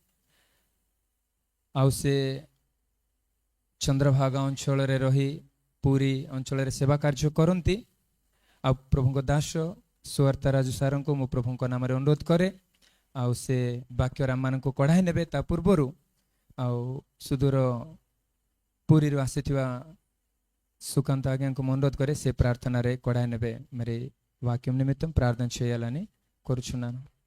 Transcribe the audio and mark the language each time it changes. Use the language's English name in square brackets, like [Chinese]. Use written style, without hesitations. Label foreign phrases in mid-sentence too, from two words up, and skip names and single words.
[Odia] ଆଉ ସେ ଚନ୍ଦ୍ରଭାଗା ଅଞ୍ଚଳରେ ରହି ପୁରୀ ଅଞ୍ଚଳରେ ସେବା କାର୍ଯ୍ୟ କରନ୍ତି। ଆଉ ପ୍ରଭୁଙ୍କ ଦାସ ସୁୱାର୍ତା ରାଜୁ ସାରଙ୍କୁ ମୁଁ ପ୍ରଭୁଙ୍କ ନାମରେ ଅନୁରୋଧ କରେ, ଆଉ ସେ ବାକ୍ୟ ଆମମାନଙ୍କୁ କଢ଼ାଇ ନେବେ। ତା ପୂର୍ବରୁ ଆଉ ସୁଦୂର ପୁରୀରୁ ଆସିଥିବା సుకాంత్ ଆଜ୍ଞାଙ୍କୁ ଅନୁରୋଧ କରେ ସେ ପ୍ରାର୍ଥନାରେ କଢ଼ାଇ ନେବେ [Telugu] మరి వాక్యం నిమిత్తం ప్రార్థన చేయాలని కోరుచున్నాను.